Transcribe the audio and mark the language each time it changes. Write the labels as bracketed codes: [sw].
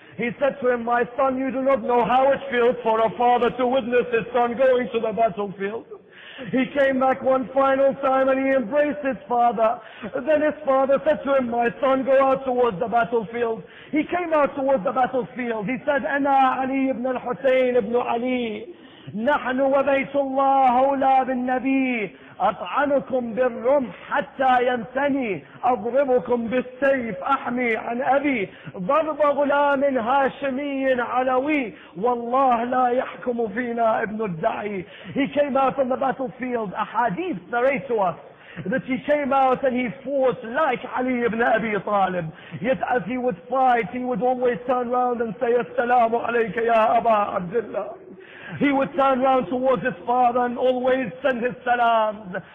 [en] He said to him, my son, you do not know how it feels for a father to witness his son going to the battlefield. He came back one final time and he embraced his father. Then his father said to him, my son, go out towards the battlefield. He came out towards the battlefield. He said, Ana Ali ibn al-Husayn ibn Ali. [ar] نحن وبيت الله أولى بالنبي أطعنكم بالرمح حتى ينثني أضربكم بالسيف أحمي عن أبي ضرب غلام هاشمي علوي والله لا يحكم فينا ابن الدعي. [en] He came out on the battlefield. Ahadith narrate to us that he came out and he fought like Ali ibn Abi Talib. Yet as he would fight, he would always turn around and say, [ar] Assalamu alayka ya Aba Abdullah. [en] He would turn round towards his father and always send his salams.